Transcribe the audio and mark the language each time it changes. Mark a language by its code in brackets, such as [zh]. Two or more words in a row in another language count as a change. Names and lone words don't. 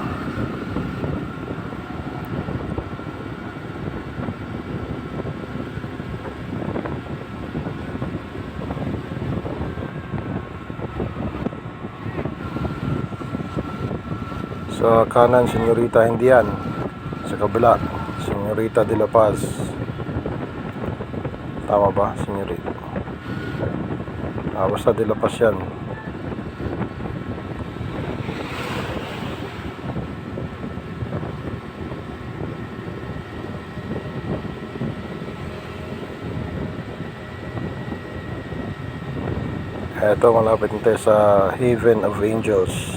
[tl] Sa kanan, Señorita Indian. Sa kabila, Señorita de la Paz. Tama ba, Señorita? Basta de la Paz yan. Eto, malapit nito sa Haven of Angels.